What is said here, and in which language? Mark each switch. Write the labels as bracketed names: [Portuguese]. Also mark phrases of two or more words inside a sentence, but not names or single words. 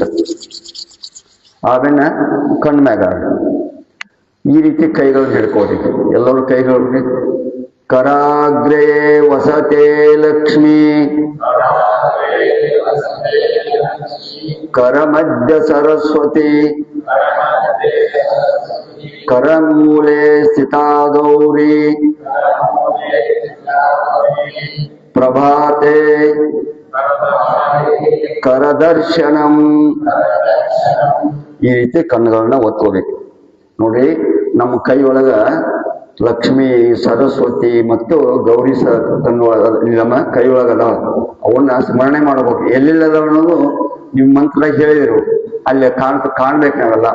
[Kannada] ಆಮೇಲೆ ಕಣ್ಮ್ಯಾಗ ಈ ರೀತಿ ಕೈಗಳನ್ನ ಹಿಡ್ಕೊಳ್ರಿ. ಎಲ್ಲರೂ ಕೈಗಳು [Sanskrit] ಕರಾಗ್ರೇ ವಸತೆ ಲಕ್ಷ್ಮೀ ಕರಮಧ್ಯ ಸರಸ್ವತಿ ಕರಮೂಲೆ ಸ್ಥಿತಾ ಗೌರಿ ಪ್ರಭಾತೆ ಕರದರ್ಶನಂ. [Kannada] ಈ ರೀತಿ ಕಣ್ಣುಗಳನ್ನ ಒತ್ಕೋಬೇಕು. ನೋಡಿ, ನಮ್ಮ ಕೈ ಒಳಗ ಲಕ್ಷ್ಮಿ, ಸರಸ್ವತಿ ಮತ್ತು ಗೌರಿ ನಮ್ಮ ಕೈ ಒಳಗದ. ಅವನ್ನ ಸ್ಮರಣೆ ಮಾಡಬೇಕು. ಎಲ್ಲೆಲ್ಲದ ಅನ್ನೋದು ನೀವು ಮಂತ್ರದಾಗ ಹೇಳಿದ್ರು, ಅಲ್ಲಿ ಕಾಣ್ಬೇಕು ನಾವೆಲ್ಲ.